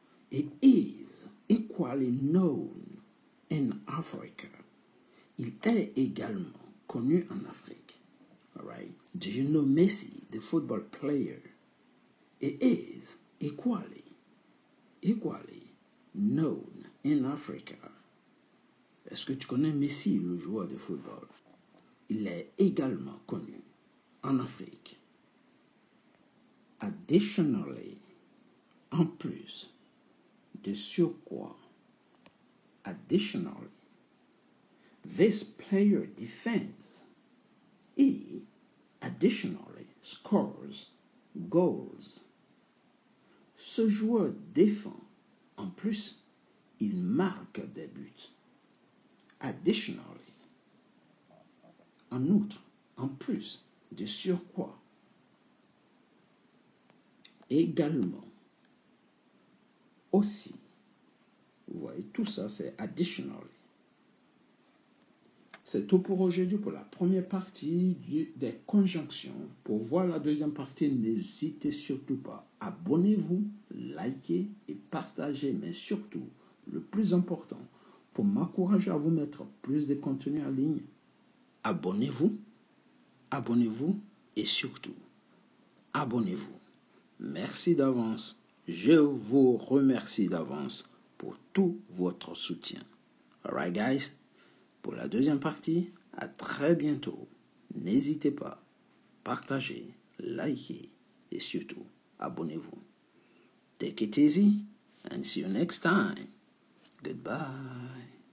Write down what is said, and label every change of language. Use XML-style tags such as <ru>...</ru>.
<en>It is equally known in Africa.</en> <fr>Il est également connu en Afrique.</fr> <en>All right. Do you know Messi, the football player? It is equally known in Africa.</en> <fr>Est-ce que tu connais Messi, le joueur de football? Il est également connu en Afrique. Additionally, en plus, de surcroît.</fr> <en>Additionally, this player defends. He additionally scores goals.</en> <fr>Ce joueur défend. En plus, il marque des buts.</fr> <en>Additionally.</en> <fr>En outre, en plus, de surcroît. Également. Aussi. Vous voyez, tout ça, c'est additionally. C'est tout pour aujourd'hui pour la première partie des conjonctions pour pour voir la deuxième partie, n'hésitez surtout pas. Abonnez-vous, likez et partagez, mais surtout, le plus important, pour m'encourager à vous mettre plus de contenu en ligne, abonnez-vous et surtout, abonnez-vous. Merci d'avance. Je vous remercie d'avance pour tout votre soutien.</fr> <en>Alright guys,</en> <fr>pour la deuxième partie, à très bientôt. N'hésitez pas, partagez, likez et surtout, abonnez-vous.</fr> <en>Take it easy and see you next time. Goodbye.</en>